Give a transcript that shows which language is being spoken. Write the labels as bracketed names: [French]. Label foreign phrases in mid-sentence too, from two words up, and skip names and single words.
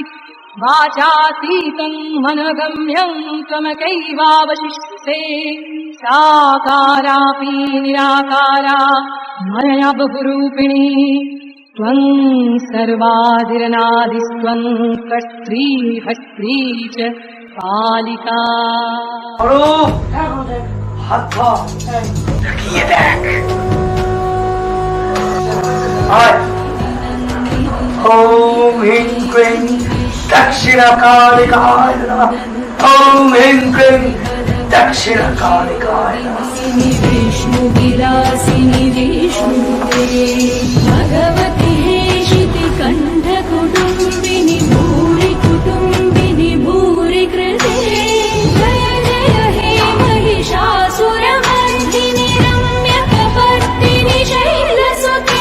[Sanskrit] वाचातीतं मनगम्यं त्वमकैवावशिष्यते। साकारापि निराकारा मया बहुरूपिणी। त्वं सर्वादिरनादिस्त्वं कर्त्री भर्त्री च কালিকা। [Bangla] আরো হাত ধর, তাকিয়ে দেখ। [Sanskrit] আয়। ওম হিং ক্লিং দক্ষিণাকালিকায় নমঃ। ওম হিং ক্লিং দক্ষিণাকালিকায় নমঃ। विष्णुविलासिनि विष्णुते भगवति हेशिति कण्ठकुटुम्बिनि भूरि कुटुम्बिनि भूरि कृते जय जय हे महिषासुरमर्दिनि रम्यकपर्दिनि शैलसुते।